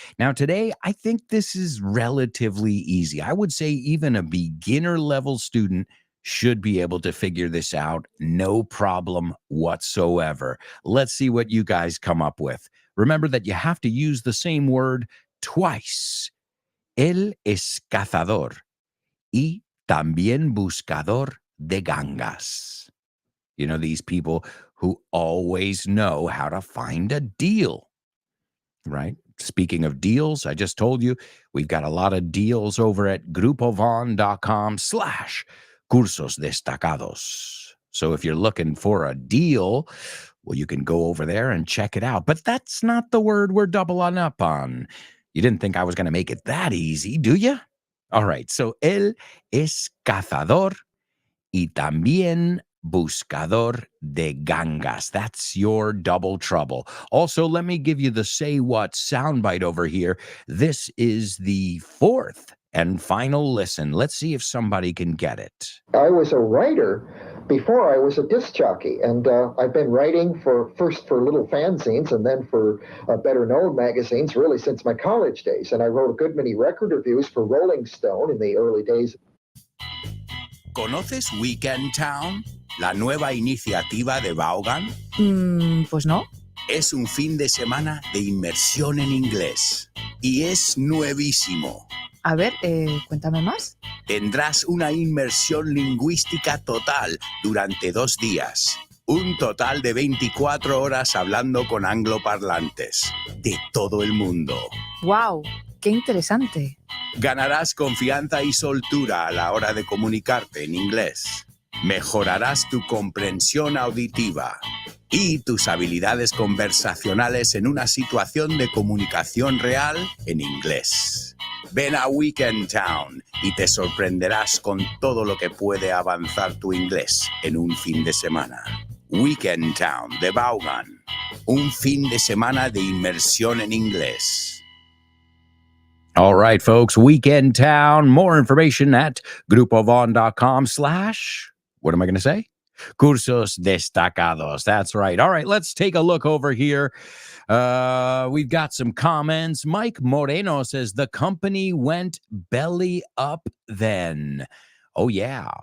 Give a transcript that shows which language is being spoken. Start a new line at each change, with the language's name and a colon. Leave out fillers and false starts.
English: Now, today, I think this is relatively easy. I would say even a beginner level student should be able to figure this out. No problem whatsoever. Let's see what you guys come up with. Remember that you have to use the same word twice.
Spanish: Él es cazador y también buscador de gangas.
English: You know, these people who always know how to find a deal, right? Speaking of deals, I just told you we've got a lot of deals over at grupovon.com/cursos destacados. So if you're looking for a deal, well, you can go over there and check it out. But that's not the word we're doubling up on. You didn't think I was going to make it that easy, do you? All right, so él es cazador y también buscador de gangas. That's your double trouble. Also, let me give you the say what soundbite over here. This is the 4th and final listen. Let's see if somebody can get it. I was a writer before I was a disc jockey, and I've been writing first for little fanzines and then for better known magazines really since my college days. And I wrote a good many record reviews for Rolling Stone in the early days.
Spanish: ¿Conoces Weekend Town? La nueva iniciativa de Vaughan. Pues no. Es un fin de semana de inmersión en inglés. Y es nuevísimo. A ver, cuéntame más. Tendrás una inmersión lingüística total durante 2 días. Un total de 24 horas hablando con angloparlantes de todo el mundo. ¡Wow! ¡Qué interesante! Ganarás confianza y soltura a la hora de comunicarte en inglés. Mejorarás tu comprensión auditiva y tus habilidades conversacionales en una situación de comunicación real en inglés. Ven a Weekend Town y te sorprenderás con todo lo que puede avanzar tu inglés en un fin de semana. Weekend Town de Vaughan. Un fin de semana de inmersión en inglés.
English: All right, folks, Weekend Town. More information at grupovon.com/ what am I going to say? Cursos destacados. That's right. All right, let's take a look over here. We've got some comments. Mike Moreno says the company went belly up then. Oh, yeah.